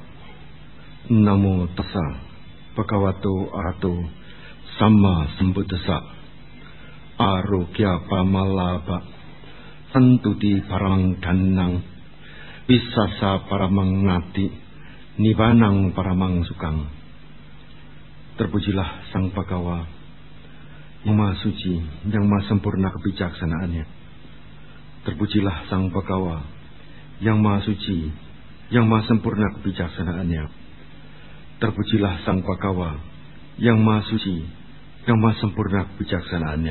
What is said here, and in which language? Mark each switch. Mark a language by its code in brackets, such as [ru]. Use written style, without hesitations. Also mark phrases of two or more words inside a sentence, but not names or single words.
[pi] Namo tassa bhagavato arahato samma sambuddhassa. Arogya pamalaba santuti paramang dhanang visasa paramang nati nibanang paramang sukang. [id] Terpujilah Sang Bhagawa yang Maha Suci, yang Maha Sempurna kebijaksanaannya. Terpujilah Sang Bhagawa yang Maha Suci, yang Maha Sempurna kebijaksanaannya. Terpujilah Sang Bhagawa yang Maha Suci, yang Maha Sempurna kebijaksanaannya.